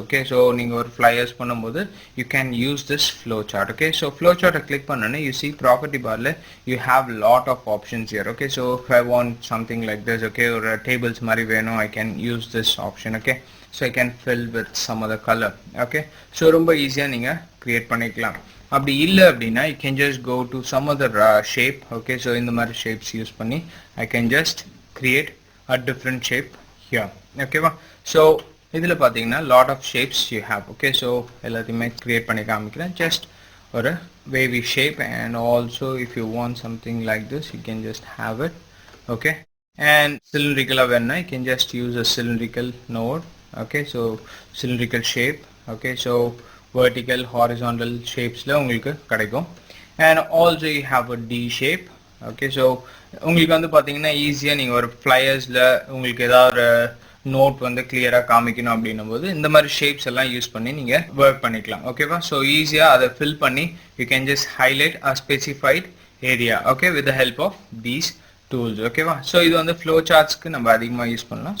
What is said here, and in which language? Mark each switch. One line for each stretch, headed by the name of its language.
English: Okay, so
Tamil: நீங்க ஒரு flyers பண்ணும்போது
English: you can use this flow chart. Okay, so flow chart click பண்ணனே you see property barல you have lot of options here. Okay, so if I want something like this, okay, or tables மாதிரி வேணும், I can use this option. Okay, so I can fill with some other color.
Tamil: Okay, so ரொம்ப ஈஸியா நீங்க create பண்ணிக்கலாம். அப்படி இல்ல அப்படின்னா
English: you can just go to some other shape. Okay, so இந்த மாதிரி shapes use பண்ணி I can just create a different shape here. Okay, so இதுல பாத்தீங்கன்னா lot of shapes you have.
Tamil: Okay, so எல்லாத்தையுமே create பண்ணி காமிக்கிறேன்.
English: just ஒரு wavy shape, and also if you want something like this you can just have it. Okay, and cylindrical வேணும்னா you can just use a cylindrical node. Okay, so cylindrical shape. Okay, so vertical, horizontal shapesல உங்களுக்கு கிடைக்கும். And also you have a D shape.
Tamil: Okay, so உங்களுக்கு வந்து பாத்தீங்கன்னா ஈஸியா நீங்க ஒரு flyers-ல உங்களுக்கு ஏதாவது ஒரு நோட் வந்து கிளியரா காமிக்கணும் அப்படின்னும்போது இந்த மாதிரி ஷேப்ஸ் எல்லாம் யூஸ் பண்ணி நீங்க ஒர்க் பண்ணிக்கலாம். ஓகேவா?
English: so
Tamil: ஈஸியா அதை ஃபில் பண்ணி
English: You can just highlight a specified area. Okay, with the help of these tools. ஓகேவா? So
Tamil: இது வந்து ஃப்ளோ சார்ட்ஸ்க்கு நம்ம அதிகமாக யூஸ் பண்ணலாம்.